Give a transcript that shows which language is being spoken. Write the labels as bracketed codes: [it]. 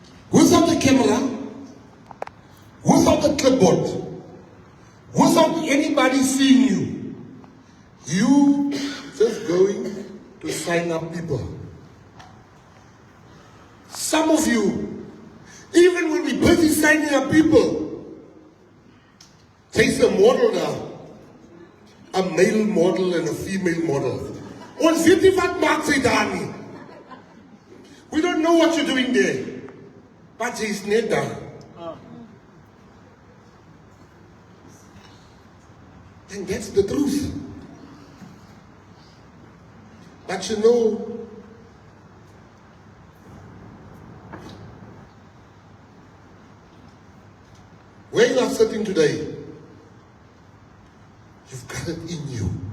[en] Without the camera, without the clipboard, without anybody seeing you, you just going to sign up people. Some of you, even when we busy signing up people, there's a model now, a male model and a female model. [af] Ons weet nie wat maak sy daar nie. [en] We don't know what you're doing there, but she's [af] net daar. [en] And that's the truth. But you know, where you are sitting today, you've got it in you.